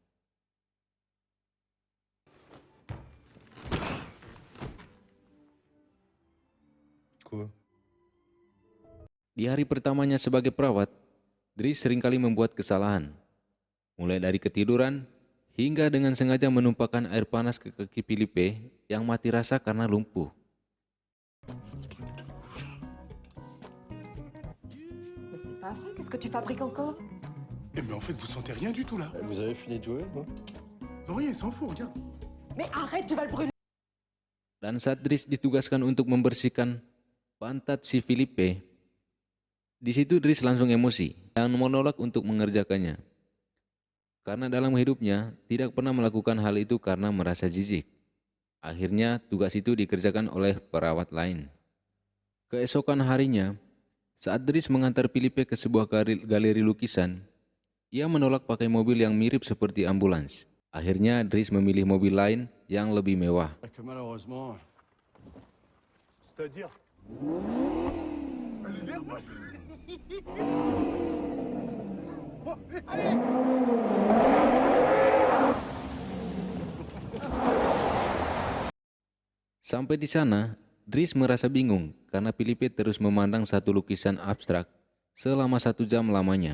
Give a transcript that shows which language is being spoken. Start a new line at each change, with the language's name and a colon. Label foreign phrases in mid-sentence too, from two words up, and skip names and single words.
French: Quoi?
Indonesian: Di hari pertamanya sebagai perawat, Dris seringkali membuat kesalahan. Mulai dari ketiduran, hingga dengan sengaja menumpahkan air panas ke kaki Filipe yang mati rasa karena lumpuh.
French: Mais c'est pas vrai, qu'est-ce que tu fabriques encore? Eh, mais en fait, vous sentez rien du tout là. Vous avez fini de jouer, non? Non, rien, il s'en fout, regarde. Mais arrête, tu vas le brûler!
Indonesian: Dan saat Dris ditugaskan untuk membersihkan pantat si Filipe, di situ Dris langsung emosi dan menolak untuk mengerjakannya. Karena dalam hidupnya tidak pernah melakukan hal itu karena merasa jijik. Akhirnya tugas itu dikerjakan oleh perawat lain. Keesokan harinya, saat Dris mengantar Filipe ke sebuah galeri lukisan, ia menolak pakai mobil yang mirip seperti ambulans. Akhirnya Dris memilih mobil lain yang lebih mewah.
French: Que malheureusement, C'est-à-dire? Elle est nerveuse.
Indonesian: Sampai di sana, Dris merasa bingung karena Filipe terus memandang satu lukisan abstrak selama 1 jam lamanya.